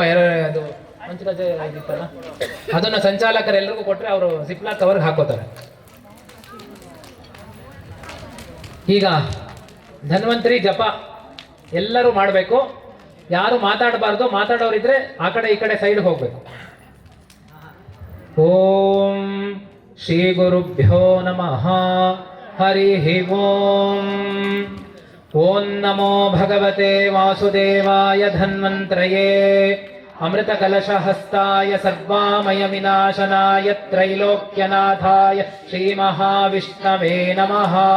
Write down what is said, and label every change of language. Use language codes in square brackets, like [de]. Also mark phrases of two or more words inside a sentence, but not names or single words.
[kn] ಅದು ಪಂಚಕಜ್ಜಾಯ ಆಗಿತ್ತಲ್ಲ, ಅದನ್ನು ಸಂಚಾಲಕರೆಲ್ಲರಿಗೂ ಕೊಟ್ರೆ ಅವರು [en] ziplock cover [kn] ಹಾಕೋತಾರೆ. ಈಗ ಧನ್ವಂತರಿ ಜಪ ಎಲ್ಲರೂ ಮಾಡಬೇಕು. ಯಾರು ಮಾತಾಡಬಾರ್ದು. ಮಾತಾಡೋರಿದ್ರೆ ಆ ಕಡೆ ಈ ಕಡೆ ಸೈಡ್ ಹೋಗ್ಬೇಕು. [sa] ಓಂ ಶ್ರೀ ಗುರುಭ್ಯೋ ನಮಃ हरिः ओम्। ॐ नमो भगवते वासुदेवाय धन्वन्त्रये अमृतकलशहस्ताय सर्वामयविनाशनाय त्रैलोक्यनाथाय श्रीमहाविष्णवे नमः।